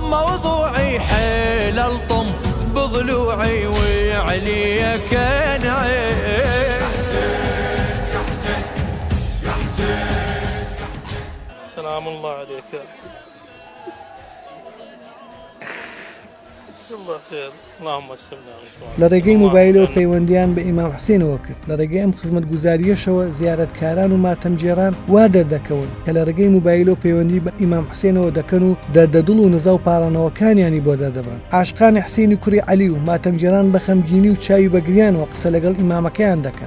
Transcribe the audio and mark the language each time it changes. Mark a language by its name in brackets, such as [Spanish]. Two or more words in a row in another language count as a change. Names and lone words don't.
[Arabic] موضوعي حيل الطم بضلوعي وعلي كان عين. يا حسين يا حسين يا حسين. سلام الله عليك. الله خير اللهم اشفنا. [Central Kurdish] لە ڕێگەی موبایلەوە پەیوەندیان بە ئیمام حوسێنەوە کرد. لە ڕێگەی ئەم خزمەتگوزاریەشەوە زیارەتکاران و ماتەمجێران وا دەردەکەون کە لە ڕێگەی موبایلەوە پەیوەندی بە ئیمام حوسێنەوە دەکەن و دەردەدڵ و نزا و پاڕانەوەکانیانی بۆ دەردەبڕن. عاشقانی حوسێنی کوڕی عەلی و ماتەمجێران بە خەمگینی و چاوی بەگریانەوە قسە لەگەڵ ئیمامەکەیان دەکەن.